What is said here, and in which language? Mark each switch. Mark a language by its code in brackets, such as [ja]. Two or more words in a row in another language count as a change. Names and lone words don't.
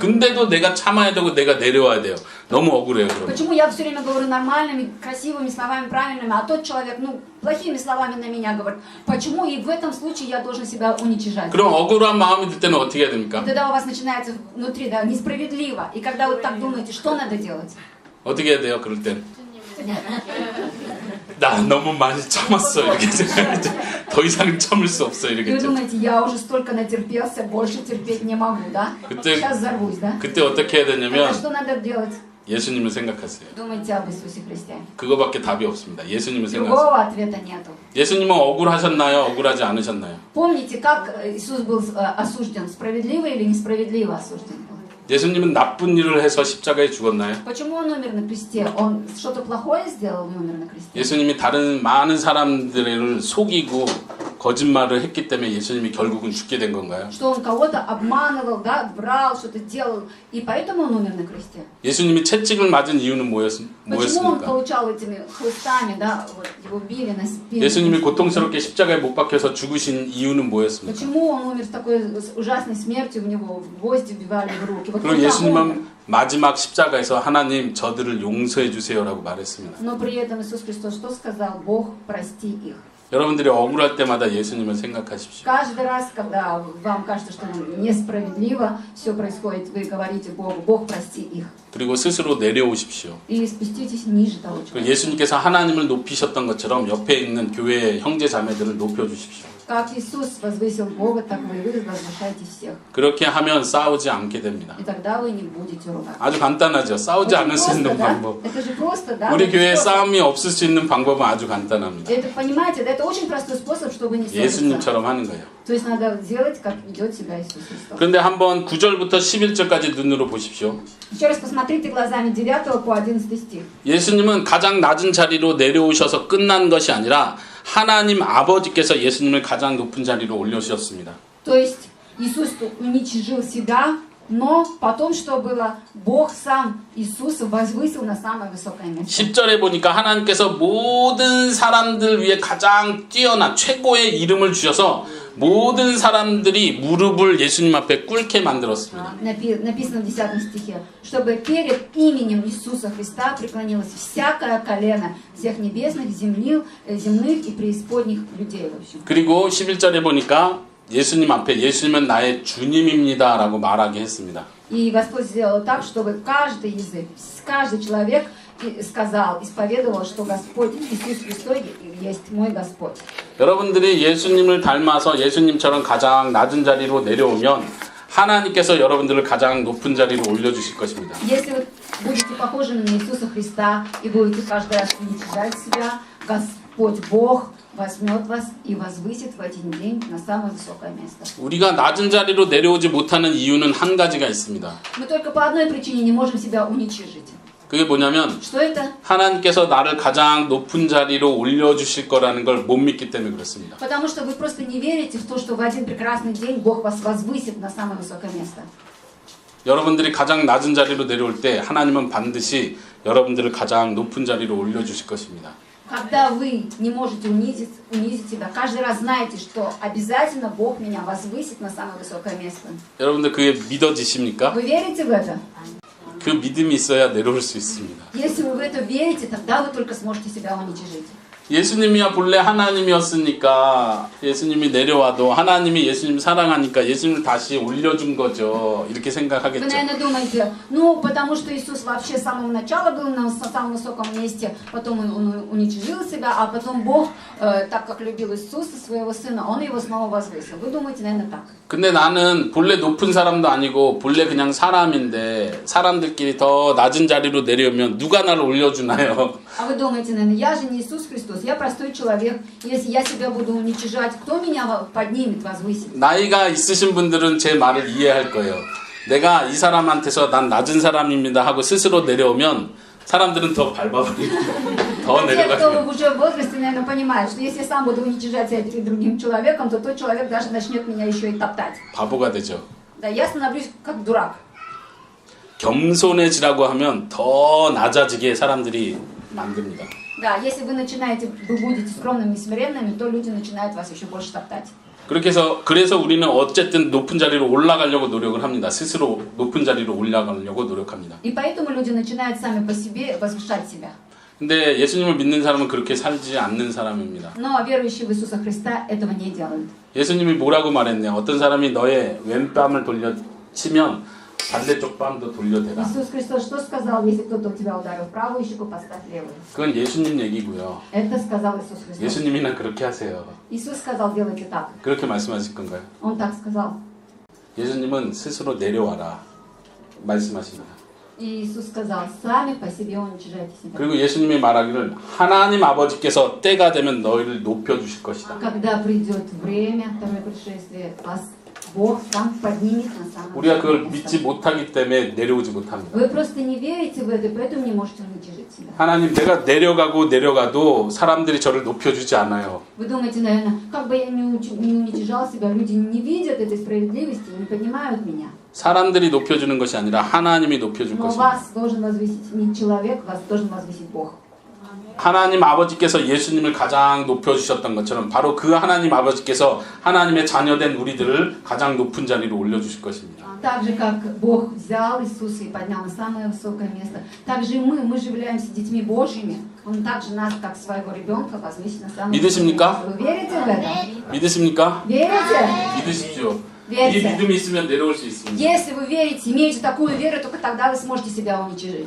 [ko] 근데도 내가 참아야 되고 내가 내려와야 돼요. 너무 억울해요. 그러면. [ru] Почему я все время говорю нормальными, красивыми словами, правильными, а тот человек, плохими словами на меня говорит. Почему и в этом случае я должен себя уничижать? [ko] 그럼 억울한 마음이 들 때는 어떻게 해야 [ru] И [ko] 됩니까? [ru] тогда у вас начинается внутри, да, несправедливо. И когда вы так думаете, что надо делать? [ko] 어떻게 해야 돼요? 그럴 땐. 예수님을 나 너무 많이 참았어. 이렇게 생각하죠. 더 이상 참을 수 없어. [ru] И вы [ko] 이러겠죠. [ru] думаете, я уже столько натерпелся, больше терпеть не могу, да? [ko] 그때- [ru] Сейчас взорвусь, да? [ko] 그때 어떻게 해야 [ru] Тогда [ko] 되냐면 [ru] что надо делать? [ko] 예수님을 생각하세요. [ru] Думайте об Иисусе Христе. [ko] 그거밖에 답이 없습니다. 예수님을 생각하세요. [ru] Другого ответа нету. [ko] 예수님은 억울하셨나요? 억울하지 않으셨나요? [ru] Помните, как Иисус был осужден? Справедливо или несправедливо осужден был? [ko] 예수님은 나쁜 일을 해서 십자가에 죽었나요? [ru] Почему он умер на кресте? Он что-то плохое сделал и умер на кресте? [ko] 예수님이 다른 많은 사람들을 속이고 거짓말을 했기 때문에 예수님이 결국은 죽게 된 건가요? [ru] Что он кого-то обманывал, да, врал, что-то делал, и поэтому он умер на кресте? [ko] 예수님이 채찍을 맞은 이유는 [ru] Почему он [ko] 뭐였습니까? [ru] получал этими хлыстами, да, вот его били на спину? [ko] 예수님이 고통스럽게 십자가에 못 박혀서 죽으신 이유는 뭐였습니까? [ru] Почему он умер с такой ужасной смертью, в него гвозди вбивали в руки? Вот [ko] 그리고 [ru] когда он умер, [ko] 예수님은 마지막 십자가에서 하나님 저들을 용서해 주세요라고 말했습니다. [ru] Но при этом Иисус Христос что сказал? Бог, прости их. [ko] 여러분들이 억울할 때마다 예수님을 생각하십시오. [ru] Каждый раз, когда вам кажется, что несправедливо все происходит, вы говорите Богу, Бог, прости их. [ko] 그리고 스스로 내려오십시오. [ru] И спуститесь ниже того [ko] 그 [ru] человека. [ko] 예수님께서 하나님을 높이셨던 것처럼 옆에 있는 교회의 형제 자매들을 높여주십시오. [ru] Как Иисус возвысил Бога, так вы возвышаете всех. [ko] 그렇게 하면 싸우지 않게 됩니다. [ru] И тогда вы не будете ругаться. [ko] 아주 간단하죠. 싸우지 [ru] Это [ko] 않을 수 [ru] просто, [ko] 있는 [ru] да? [ko] 방법. [ru] Это же просто, да? [ko] 우리 [ru] Это [ko] 교회에 [ru] просто. [ko] 싸움이 없을 수 있는 방법은 아주 간단합니다. [ru] Это, понимаете, да, это очень простой способ, чтобы не ссориться. [ko] 예수님처럼 하는 거예요. [ru] То есть надо делать, как ведет себя Иисус Христос. [ko] 그런데 한번 9절부터 11절까지 눈으로 보십시오. [ru] Еще раз посмотрите глазами 9 по 11 стих. [ko] 예수님은 가장 낮은 자리로 내려오셔서 끝난 것이 아니라 하나님 아버지께서 예수님을 가장 높은 자리로 올려주셨습니다. [ru] То есть Иисус уничижил себя, но потом что было? Бог сам Иисуса возвысил на самое высокое место. [ko] 10절에 보니까 하나님께서 모든 사람들 위해 가장 뛰어난 최고의 이름을 주셔서 모든 사람들이 무릎을 예수님 앞에 꿇게 만들었습니다. [ru] Написано в 10 стихе, чтобы перед именем Иисуса Христа преклонилось всякое колено всех небесных, земных и преисподних людей. В общем. [ko] 그리고 11절에 보니까 예수님 앞에 예수님은 나의 주님입니다 라고 말하게 했습니다. [ru] И Господь сделал так, чтобы каждый язык, каждый человек сказал, исповедовал, что Господь Иисус Христос есть мой Господь. [ko] 여러분들이 예수님을 닮아서 예수님처럼 가장 낮은 자리로 내려오면 하나님께서 여러분들을 가장 높은 자리로 올려주실 것입니다. [ru] Если вы будете похожими на Иисуса Христа и будете каждый раз уничижать себя, Господь Бог возьмет вас и возвысит в один день на самое высокое место. [ko] 우리가 낮은 자리로 내려오지 못하는 이유는 한 가지가 있습니다. [ru] Мы только по одной причине не можем себя уничижить. [ko] 그게 뭐냐면 [ru] Что это? [ko] 하나님께서 나를 가장 높은 자리로 올려주실 거라는 걸 못 믿기 때문에 그렇습니다. [ru] Потому что вы просто не верите в то, что в один прекрасный день Бог вас возвысит на самое высокое место. [ko] 여러분들이 가장 낮은 자리로 내려올 때 하나님은 반드시 여러분들을 가장 높은 자리로 올려주실 것입니다. [ru] Когда вы не можете унизить себя, каждый раз знаете, что обязательно Бог меня возвысит на самое высокое место. [ko] 여러분들 그게 믿어지십니까? [ru] Вы верите в это? [ko] 그 믿음이 있어야 내려올 수 있습니다. [ru] Если вы в это верите, тогда вы только сможете себя уничижить. [ko] 예수님이야 본래 하나님이었으니까 예수님이 내려와도 하나님이 예수님 사랑하니까 예수님을 다시 올려준 거죠. 이렇게 [ru] Вы, [ko] 생각하겠죠. [ru] наверное, думаете, ну, потому что Иисус вообще с самого начала был на самом высоком месте, потом он уничижил себя, а потом Бог, так как любил Иисуса, своего Сына, Он его снова возвысил. Вы думаете, наверное, так. [ko] 근데 나는 본래 높은 사람도 아니고 본래 그냥 사람인데 사람들끼리 더 낮은 자리로 내려오면 누가 나를 올려주나요? [ru] А вы думаете, наверное, я же не Иисус Христос, я простой человек. Если я себя буду уничижать, кто меня поднимет, возвысит? [ko] 나이가 있으신 분들은 제 말을 이해할 거예요. 내가 이 사람한테서 난 낮은 사람입니다 하고 스스로 내려오면 사람들은 더 밟아버리고 더 [ru] Те, кто [ko] 내려가요. [ru] уже в возрасте, наверное, понимают, что если я сам буду уничижать себя перед другим человеком, то тот человек даже начнет меня еще и топтать. [ko] 바보가 되죠. [ru] Да, я становлюсь как дурак. [ko] 겸손해지라고 하면 더 낮아지게 사람들이 만듭니다. [ru] Да, если вы будете скромными и смиренными, то люди начинают вас еще больше топтать. [ko] 그래서 우리는 어쨌든 높은 자리로 올라가려고 노력을 합니다. 스스로 높은 자리로 올라가려고 노력합니다. [ru] И поэтому люди начинают сами по себе возвышать себя. [ko] 근데 예수님을 믿는 사람은 그렇게 살지 않는 사람입니다. [ru] Но верующие в Иисуса Христа этого не делают. [ko] 예수님이 뭐라고 말했냐? 어떤 사람이 너의 왼뺨을 돌려치면 반대쪽 뺨도 돌려대라. [ru] Иисус Христос что сказал, если кто-то у тебя ударил в правую щеку, поставь левую? [ko] 그건 예수님 얘기고요. [ru] Это сказал Иисус Христос. [ko] 예수님이나 그렇게 하세요. [ru] Иисус сказал, делайте так. [ko] 그렇게 말씀하실 건가요? [ru] Он так сказал. [ko] 예수님은 스스로 내려와라 말씀하십니다. [ru] И Иисус сказал, сами по себе уничижайте себя. [ko] 그리고 예수님이 말하기를 하나님 아버지께서 때가 되면 너희를 높여주실 것이다. [ru] Когда придет время, второе пришествие, вас Бог сам поднимет на самое [ko] 우리가 그걸 [ru] высокое [ko] 믿지 [ru] место. [ko] 못하기 때문에 내려오지 못합니다. [ru] Вы просто не верите в это, поэтому не можете уничижить себя. [ko] 하나님 내가 내려가도 사람들이 저를 높여주지 않아요. [ru] Вы думаете, наверное, как бы я не уничижал себя, люди не видят этой справедливости и не поднимают меня. [ko] 사람들이 높여주는 것이 아니라 하나님이 높여줄 [ru] Но [ko] 것입니다. [ru] вас должен возвысить не человек, вас должен возвысить Бог. [ko] 하나님 아버지께서 예수님을 가장 높여주셨던 것처럼 바로 그 하나님 아버지께서 하나님의 자녀된 우리들을 가장 높은 자리로 올려주실 것입니다. [ru] Так же, как Бог взял Иисуса и поднял на самое высокое место, так же и мы же являемся детьми Божьими. Он также нас, как своего ребенка, возвысит на самое высокое [ko] 믿으십니까? [ru] место. Вы верите в это? [ko] 믿으십니까? [ru] Верите? [ko] 믿으십시오. 이 [ru] Верьте. [ko] 믿음이 있으면 내려올 수 있습니다. [ru] Если вы верите, имеете такую веру, только тогда вы сможете себя уничижить.